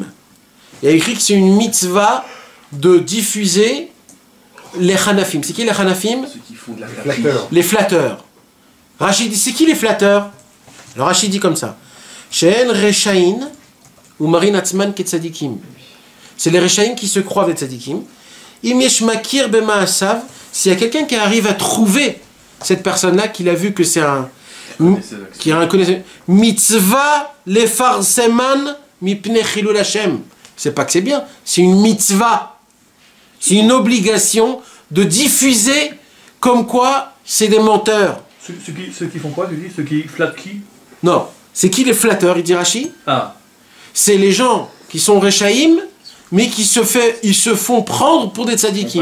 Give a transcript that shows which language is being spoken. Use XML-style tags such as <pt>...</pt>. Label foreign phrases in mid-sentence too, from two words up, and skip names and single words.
<fr>Il y a écrit que c'est une mitzvah de diffuser les Hanafim. C'est qui les Hanafim? Ceux qui font de la flatterie. Les flatteurs. Rachid dit, c'est qui les flatteurs? Alors Rachid dit comme ça.</fr> <he>שהן רשעים ואומרים עצמן כצדיקים.</he> <fr>C'est les Rechaïm qui se croient des tzadikim.</fr> <he>אם יש מכיר במעשיו,</he> <fr>s'il y a quelqu'un qui arrive à trouver cette personne-là, qu'il a vu que c'est un... qui a un connaisseur.</fr> <he>מצוה לפרסמן מפני חילול השם.</he> <fr>C'est pas que c'est bien, c'est une mitzvah. C'est une obligation de diffuser comme quoi c'est des menteurs. Ceux qui font quoi, tu dis? Ceux qui flattent qui? Non, c'est qui les flatteurs, il dit Rashi? Ah. C'est les gens qui sont Rechaïm, mais ils se font prendre pour des tzadikim.</fr>